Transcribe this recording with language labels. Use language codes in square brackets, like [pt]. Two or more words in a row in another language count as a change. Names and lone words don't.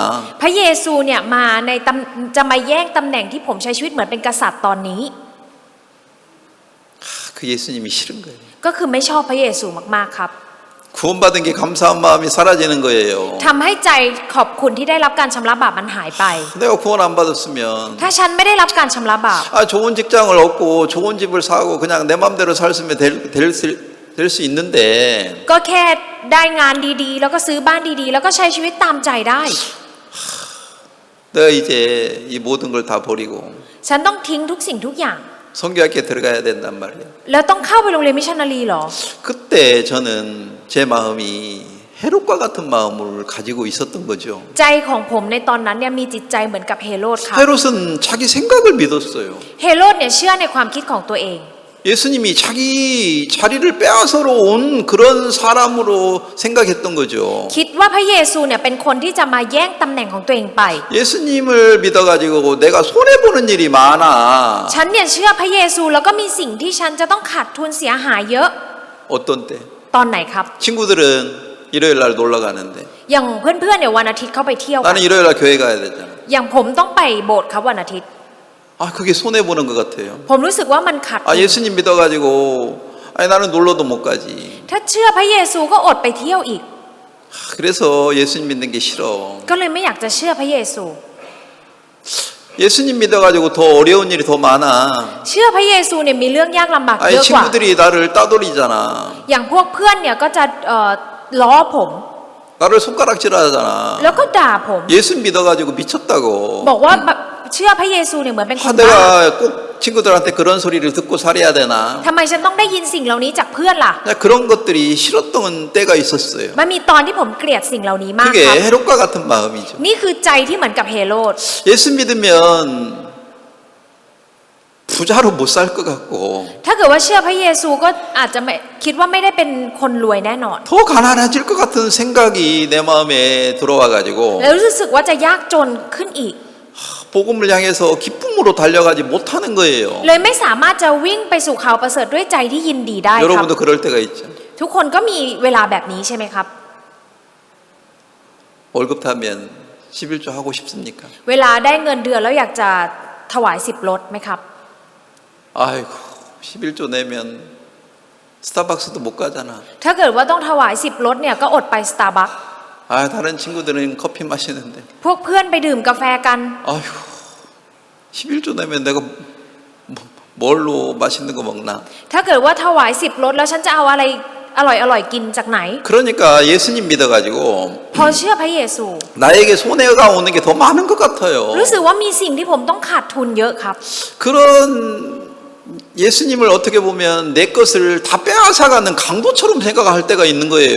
[th] พระเยซูเนี่ยมาในจะมาแย่งตำแหน่งที่ผมใช้ชีวิตเหมือนเป็นกษัตริย์ตอนนี้ [ko] 그 예수님이 싫은 거예요. [th] ก็คือไม่ชอบพระเยซูมากๆครับ [ko] 구원받은 게 감사한 마음이 사라지는 거예요. [th] ทำให้ใจขอบคุณที่ได้รับการชำระบาปมันหายไป [ko] 내가 구원 안 받았으면 [th] ถ้าฉันไม่ได้รับการชำระบาป [ko] 좋은 직장을 얻고 좋은 집을 사고 그냥 내 맘대로 살면 될 수 있는데 [th] ก็แค่ได้งานดีๆ แล้วก็ซื้อบ้านดีๆ แล้วก็ใช้ชีวิตตามใจได้ [ko] 내가 이제 이 모든 걸 다 버리고 [th] ฉันต้องทิ้งทุกสิ่งทุกอย่าง [ko] 성교학교에 들어가야 된단 말이에요. [th] แล้วต้องเข้าไปโรงเรียนมิชชันนารีเหรอ [ko] 그때 저는 제 마음이 헤롯과 같은 마음을 가지고 있었던 거죠. [th] ใจของผมในตอนนั้นเนี่ยมีจิตใจเหมือนกับเฮโรดครับ [ko] 헤롯은 자기 생각을 믿었어요. [th] เฮโรดเนี่ยเชื่อในความคิดของตัวเอง [ko] 예수님이 자기 자리를 빼앗으러 온 그런 사람으로 생각했던 거죠. [th] คิดว่าพระเยซูเนี่ยเป็นคนที่จะมาแย่งตำแหน่งของตัวเองไป [ko] 예수님을 믿어가지고 내가 손해보는 일이 많아. [th] ฉันเนี่ยเชื่อพระเยซูแล้วก็มีสิ่งที่ฉันจะต้องขาดทุนเสียหายเยอะ [ko] 어떤 때? [th] ตอนไหนครับ [ko] 친구들은 일요일 날 놀러 가는데 [th] อย่างเพื่อนๆเนี่ยวันอาทิตย์เข้าไปเที่ยวกัน [ko] 나는 일요일 날 교회 가야 되잖아. [th] อย่างผมต้องไปโบสถ์ครับวันอาทิตย์ [ko] 그게 손해보는 것 같아요. [th] ผมรู้สึกว่ามันขาดทุน [ko] 예수님 믿어가지고 나는 놀러도 못 가지. [th] ถ้าเชื่อพระเยซูก็อดไปเที่ยวอีก [ko] 그래서 예수님 믿는 게 싫어. [th] ก็เลยไม่อยากจะเชื่อพระเยซู [ko] 예수님 믿어가지고 더 어려운 일이 더 많아. [th] เชื่อพระเยซูเนี่ยมีเรื่องยากลำบากเยอะกว่า [ko] 친구들이 나를 따돌리잖아. [th] อย่างพวกเพื่อนเนี่ยก็จะล้อผม [ko] 나를 손가락질하잖아. [th] แล้วก็ด่าผม [ko] 예수 믿어가지고 미쳤다고. [th] บอกว่าเชื่อพระเยซูเนี่ยเหมือนเป็นคนบ้า [ko] 내가 꼭 친구들한테 그런 소리를 듣고 살아야 되나? [th] ทำไมฉันต้องได้ยินสิ่งเหล่านี้จากเพื่อนล่ะ [ko] 그런 것들이 싫었던 때가 있었어요. [th] มันมีตอนที่ผมเกลียดสิ่งเหล่านี้มากครับ [ko] 그게 헤롯과 같은 마음이죠. [th] นี่คือใจที่เหมือนกับเฮโรด [ko] 예수 믿으면 부자로 못 살 것 같고 [th] ถ้าเกิดว่าเชื่อพระเยซูก็อาจจะไม่คิดว่าไม่ได้เป็นคนรวยแน่นอน [ko] 더 가난해질 것 같은 생각이 내 마음에 들어와가지고 [th] แล้วรู้สึกว่าจะยากจนขึ้นอีก [ko] 복음을 향해서 기쁨으로 달려가지 못하는 거예요. [th] เลยไม่สามารถจะวิ่งไปสู่ข่าวประเสริฐด้วยใจที่ยินดีได้ครับ [ko] 여러분도 그럴 때가 있죠. [th] ทุกคนก็มีเวลาแบบนี้ใช่ไหมครับ [ko] 월급 타면 11조 하고 싶습니까? [th] เวลาได้เงินเดือนแล้วอยากจะถวาย10 ลดไหมครับ [ko] 아이고 11조 내면 스타벅스도 못 가잖아. [th] ถ้าเกิดว่าต้องถวาย10 ลดเนี่ยก็อดไปสตาร์บัค [ko] 다른 친구들은 커피 마시는데 [th] พวกเพื่อนไปดื่มกาแฟกัน [ko] 아이고 11조 내면 내가 뭘로 맛있는 거 먹나? [th] ถ้าเกิดว่าถวาย10 ลดแล้วฉันจะเอาอะไรอร่อยๆกินจากไหน [ko] 그러니까 예수님 믿어가지고 [th] พอเชื่อพระเยซู [ko] 나에게 손해가 오는 게 더 많은 것 같아요. [th] รู้สึกว่ามีสิ่งที่ผมต้องขาดทุนเยอะครับ [ko] 그런 예수님을 어떻게 보면 내 것을 다 빼앗아가는 강도처럼 생각할 때가 있는 거예요.